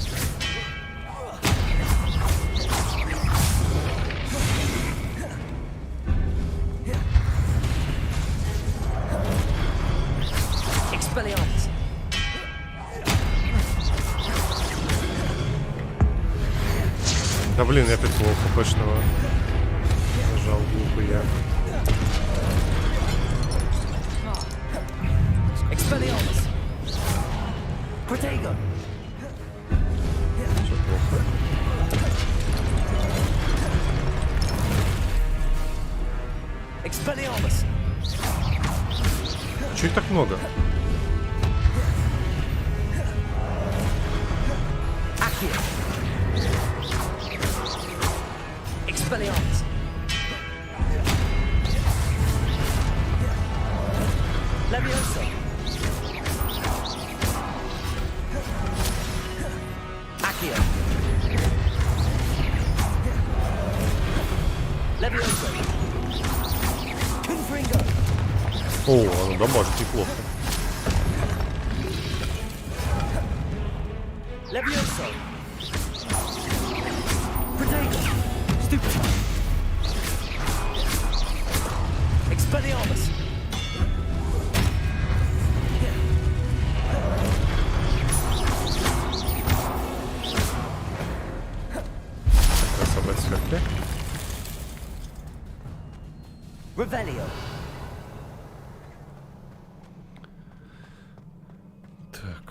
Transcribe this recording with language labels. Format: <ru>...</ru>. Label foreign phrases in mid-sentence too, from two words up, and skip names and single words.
<ru>Expelliarmus. Да блин, я опять плохо хпшного. Нажал глупый я. Expelliarmus. Protego. Все плохо. Expelliarmus. Чё их так много? Accio. Expelliarmus. Levioso. Accio. Levioso. Confringo. О, ну да, может, неплохо. Levioso. Protego. Stupid. Expelliarmus. Собрать сверху. Revelio. Так.</ru>